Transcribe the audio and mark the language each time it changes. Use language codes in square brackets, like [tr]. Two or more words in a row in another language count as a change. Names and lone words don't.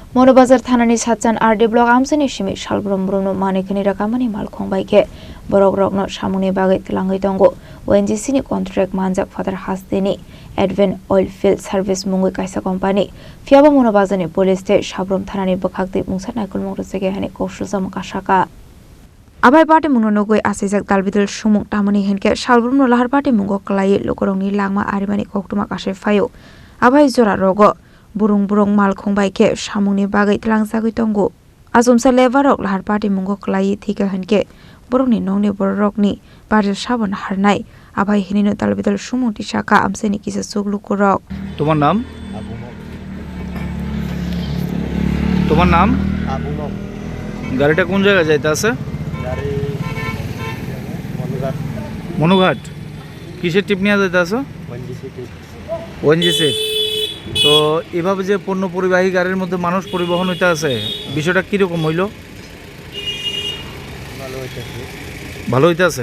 [trp] मनोबाजार थानानि सातजान आरडि ब्लक आमसेनि सिमि सालब्रम ब्रमनो मानेखनि रकामनि मालखंबायके borok rokno samungni bagui tlangui tongo ONGC ni contract manjak father hasdeni Advent Oil Field Service mungui kaisa company phiaba monobazar ni police te sabrom thanani bokhakti mungsa naikul mongro sege hani koshusam kasaka abai party mungno nogoi asijak dalbidal sumung tamani henke salbrum no lahar party mungo klai lokorongni langma arimani koktuma kashe phayo abai jora rogo burung malkhongbaike samungni bagui tlangjagui tongo azumsa levarok lahar party mungo klai thika henke borokni nongni borokni party sabon harnai abai hinino dalbidal sumung tisaka amseni kisa suglu korok [bn] তোমার নাম তোমার নাম গাড়িটা কোন জায়গায় যাইতে আছে গাড়ি মনুঘাট কিসের টিপ নিয়ে যাইতে আছে ওএনজিসি তো এভাবে যে পণ্য পরিবাহী গাড়ির মধ্যে মানুষ পরিবহন হইতে আছে বিষয়টা কিরকম হইল ভালো হইতে আছে